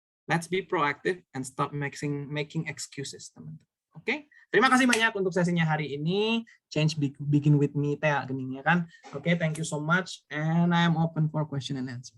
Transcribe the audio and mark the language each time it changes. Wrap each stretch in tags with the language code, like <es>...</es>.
<en>Let's be proactive and stop making excuses,</en> <id>teman-teman. Oke, terima kasih banyak untuk sesinya hari ini.</id> <en>Change begin with me, Tea Gening,</en> <id>ya kan?</id> <en>Oke, thank you so much, and I am open for question and answer.</en>